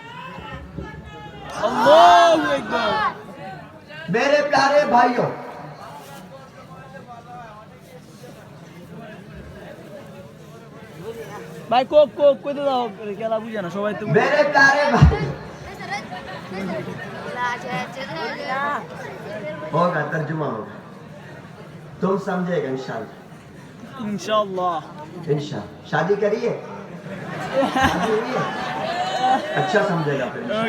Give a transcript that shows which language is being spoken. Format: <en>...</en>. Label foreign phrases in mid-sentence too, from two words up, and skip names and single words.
<ar>اللہ اکبر۔</ar> <ur>میرے پیارے بھائیوں،</ur> <bn>ভাই কোক কোক কইতে দাও, খেলা বুঝে না সবাই তো।</bn> <ur>میرے پیارے بھائی، ہوگا ترجمہ ہوگا، تم سمجھے گا انشاءاللہ۔ انشاءاللہ انشاءاللہ شادی کریے، شادی ہوئی ہے؟ اچھا سمجھے گا پھر انشاءاللہ۔</ur>